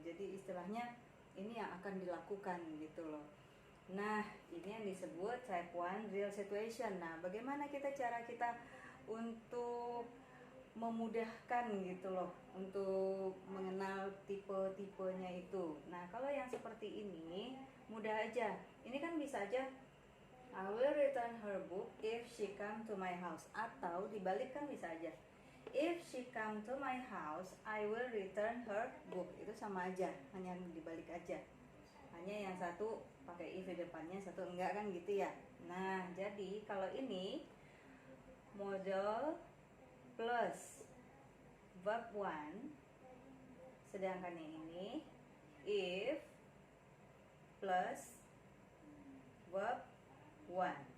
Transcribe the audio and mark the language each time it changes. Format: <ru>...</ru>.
<id>Jadi istilahnya ini yang akan dilakukan gitu loh. Nah, ini yang disebut type 1 real situation. Nah, bagaimana cara kita untuk memudahkan gitu loh, untuk mengenal tipe-tipenya itu. Nah, kalau yang seperti ini mudah aja. Ini kan bisa aja</id> <en>I will return her book if she come to my house,</en> <id>atau dibalikkan bisa aja</id> <en>if she come to my house I will return her book.</en> <id>Itu sama aja, hanya dibalik aja. Hanya yang satu pakai if di depannya, satu enggak, kan gitu ya. Nah, jadi kalau ini modal plus verb 1, sedangkan yang ini if plus verb 1.</id>